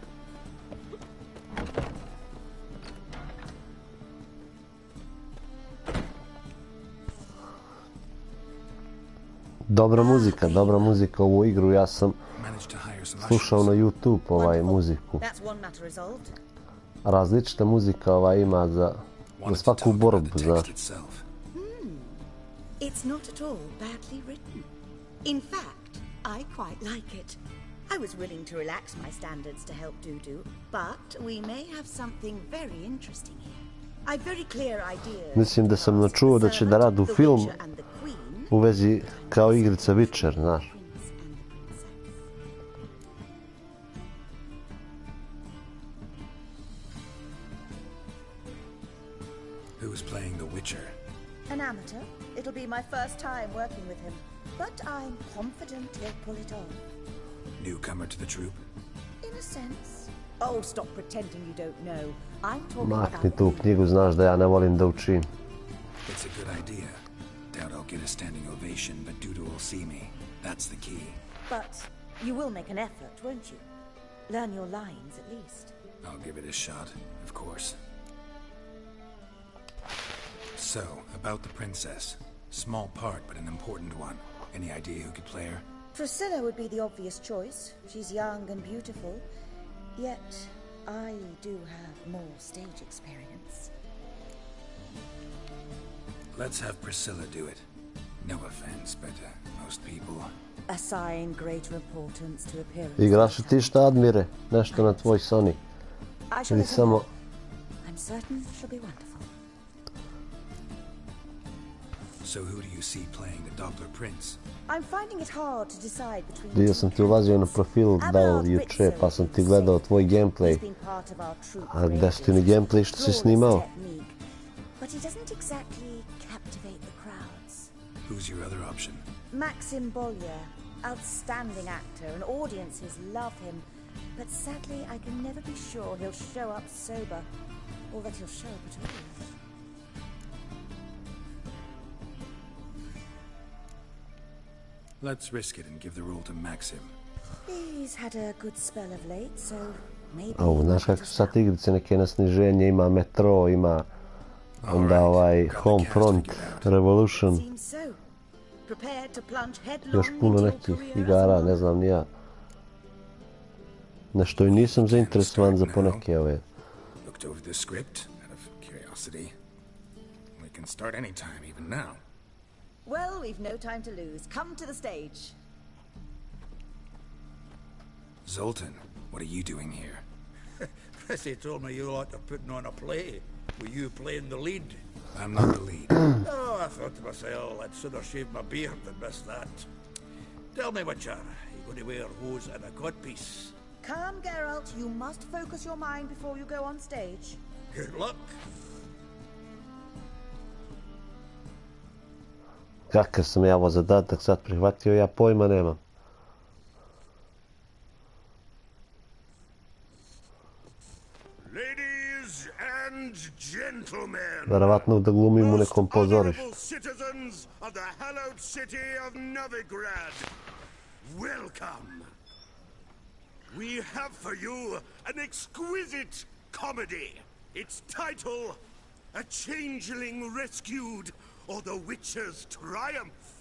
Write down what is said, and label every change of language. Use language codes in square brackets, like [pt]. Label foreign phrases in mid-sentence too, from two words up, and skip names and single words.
[sr] Dobra muzika ovu igru, ja sam [en] Managed to hire some [sr] slušao na [en] ushers. [sr] YouTube muziku. [en] That's one matter resolved. [sr] Različita muzika ima za [en] Wanted to [sr] svaku [en] talk about [sr] borbu, [en] the [sr] znaš. [en] text itself. It's not at all badly written. In fact, I quite like it. I was willing to relax my standards to help Dudu, but we may have something very interesting here. I've very clear ideas. [sr] Mislim da sam načuo da će da radu film u vezi kao igrica Witcher, znaš. [en] Who was playing the Witcher? An amateur. It'll be my first time working with him, but I'm confident he'll pull it off. Newcomer to the troupe? In a sense. Oh, stop pretending you don't know. I'm talking [sr] Makni [en] about [sr] tu knjigu, znaš da ja ne volim da učim. [en] It's a good idea. Doubt I'll get a standing ovation, but Dudu will see me. That's the key. But you will make an effort, won't you? Learn your lines at least. I'll give it a shot, of course. So, about the princess. Small part, but an important one. Any idea who could play her? Priscilla would be the obvious choice. She's young and beautiful. Yet, I do have more stage experience. Let's have Priscilla do it. No offense, but most people... Assign greater importance to appearance. [sr] Igraš li ti šta, Admire? Nešto na tvoj Sony? [en] I shall [sr] Ili [en] let her [sr] samo... [en] know. I'm certain she'll be wonderful. So who do you see playing the Doppler Prince? I'm finding it hard to decide between [sr] Vidio sam ti ulazio na profil Dal juče, pa sam ti gledao tvoj gameplay. A gde su ti ni gameplay što si snimao? [en] But he doesn't exactly captivate the crowds. Who's your other option? Maxim Bollier, outstanding actor, and audiences love him. But sadly, I can never be sure he'll show up sober, or that he'll show up at all. Let's risk it and give the role to Maxim. He's had a good spell of late, so maybe... Au, [sr] znaš kako su sad igrice, neke na sniženje, ima Metro, ima onda Homefront, Revolution, [en] Seems so. Prepared to plunge headlong [sr] još puno [en] into your [sr] nekih [en] career as [sr] igara, [en] a [sr] ne znam ni ja. Nešto i nisam zainteresovan za poneke ove. [en] Looked over the script out of curiosity. We can start anytime, even now. Well, we've no time to lose. Come to the stage. Zoltan, what are you doing here? Prissy told me you ought to putting on a play. Were you playing the lead? I'm not the lead. Oh, I thought to myself, I'd sooner shave my beard than miss that. Tell me, Witcher, you going to wear hose and a codpiece? Come, Geralt. You must focus your mind before you go on stage. Good luck. [sr] Kakav sam ja ovo zadatak sad prihvatio, ja pojma nemam. [en] Ladies and gentlemen, [sr] Verovatno da glumim u nekom pozorištu. [en] honorable citizens of the hallowed city of Novigrad, welcome. We have for you an exquisite comedy. Its title, A Changeling Rescued, or The Witcher's Triumph.